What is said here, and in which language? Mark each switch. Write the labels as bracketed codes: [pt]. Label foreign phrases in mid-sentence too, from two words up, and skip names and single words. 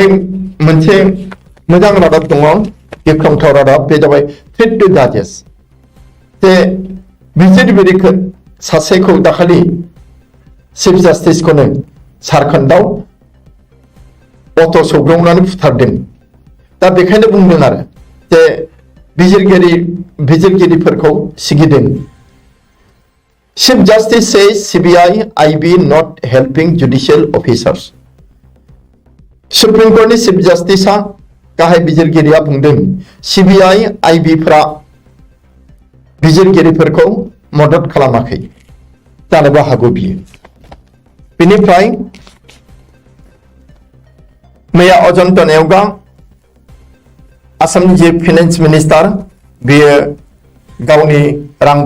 [brx] मोनसे मोजां रादाब दङ गिख्रंथाव रादाब बे जाबाय [en] threat to judges [brx] जे बिजिरगिरिखौ सासेखौ दाखालि [en] chief justicekhouno [brx] झारखन्डआव अट' सौग्रावनानै फुथारदों दा बेखायनो बुंदों आरो जे बिजिरगिरिफोरखौ सिगिदों [en] Chief Justice says CBI IB not helping judicial officers. [brx] सुप्रीम कोर्टनि [en] chief justicea [brx] गाहाय बिजिरगिरिया बुंदों CBI IB फोरा बिजिरगिरिफोरखौ मदद खालामाखै जानोबो हागौ बियो बेनिफ्राय मैया अजन्ता नेवगा आसामनि जे [en] finance minister [brx] बेयो गावनि रां